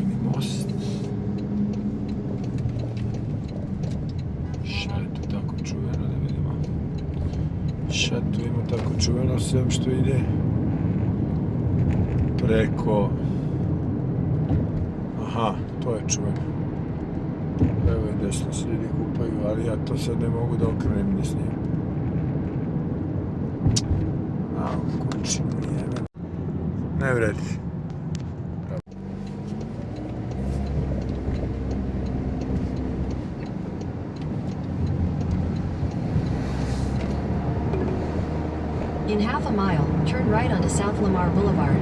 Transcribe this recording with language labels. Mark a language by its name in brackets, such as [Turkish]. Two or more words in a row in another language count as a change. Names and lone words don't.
[Serbian] most. Šta je tu tako čuveno, da vidimo. Šta tu ima tako čuveno, sve što ide preko... Aha, to je čuveno. Evo i desno se ljudi kupaju, ali ja to sad ne mogu da okrenem ni s njim. Kući nije. Ne vredi. [English] In half a mile, turn right onto South Lamar Boulevard.